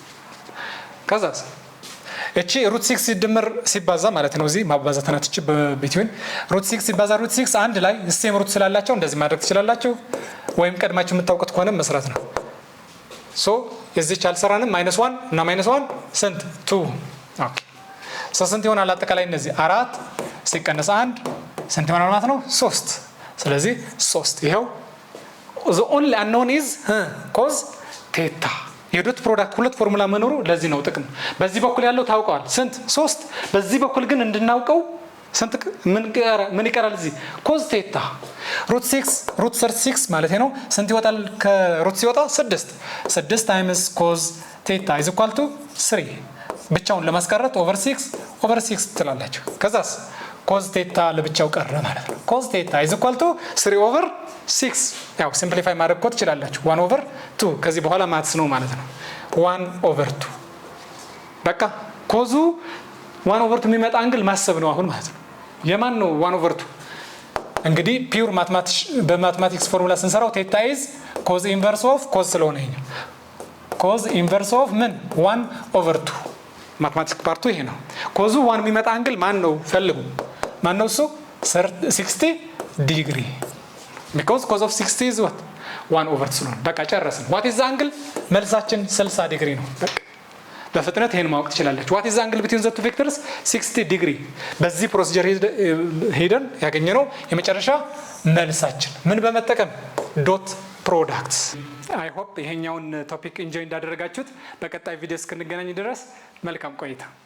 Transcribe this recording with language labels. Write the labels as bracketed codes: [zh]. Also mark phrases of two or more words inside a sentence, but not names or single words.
[am] ከዛስ እቺ √6 ሲደመር ሲባዛ ማለት ነው። እዚህ ማባዛት ናት እቺ በቢትዊን √6 ሲባዛ √6 አንድ ላይ [en] same root [am] ስላላቸው እንደዚህ ማድረግ ትችላላችሁ፣ ወይም ቀድማችሁ የምታውቁት ከሆነ መስራት ነው። የዚህች አልሰራንም -1 እና -1 ስንት 2 ኦኬ ስንት ይሆናል አጠቃላይ እነዚህ 4 ሲቀነስ 1 ስንት ይሆናል ማለት ነው 3 ስለዚህ 3 ይሄው [en] the only unknown is cos theta dot product [am] ሁለት ፎርሙላ መኖሩ ለዚህ ነው ጥቅም። በዚህ በኩል ያለው ታውቀዋል ስንት 3 በዚህ በኩል ግን እንድናውቀው ስንት ምን ይቀራል እዚህ [en] cos theta [am] √36 ማለት ነው ስንት ይወጣል ከሩት ሲወጣ 6 [en] times cos theta is equal to 3 [am] ብቻውን ለማስቀረት ኦቨር 6 ትላላችሁ። ከዛስ [en] cos theta [am] ለብቻው ቀረ ማለት ነው። [en] cos theta is equal to 3/6 [am] ያው ሲምፕሊፋይ ማድረግ እኮ ትችላላችሁ 1/2 ከዚህ በኋላ ማትስ ነው ማለት ነው 1/2 በቃ ኮዙ 1/2 የሚመጣ አንግል ማሰብ ነው አሁን ማለት ነው። የማን ነው 1/2 እንግዲህ ፒውር [en] mathematics formula [am] ስንሰራው [en] theta is cos inverse of cos [am] ስለሆነ ይሄኛው [en] cos inverse of [am] ምን 1/2 [en] mathematics part [am] ይሄ ነው። ኮዙ 1 የሚመጣ አንግል ማን ነው ፈልጉ። ማን ነው እሱ 60 ዲግሪ [en] because cos of 60 is what 1/2 [am] ስለሆነ በቃ ጨረስን። [en] what is the angle [am] መልሳችን 60 ዲግሪ ነው። በቃ በፍጥነት ይሄን ማወቅ ትችላላችሁ። [en] what is the angle between the two vectors [am] 60 ዲግሪ። በዚህ ፕሮሲጀር ሄደን ያገኘነው የመጨረሻ መልሳችን ምን በመጠቀም [en] dot products። I hope [am] ይሄኛውን ቶፒክ ኢንጆይ እንዳደረጋችሁት። በቀጣይ ቪዲዮ እስክንገናኝ ድረስ መልካም ቆይታ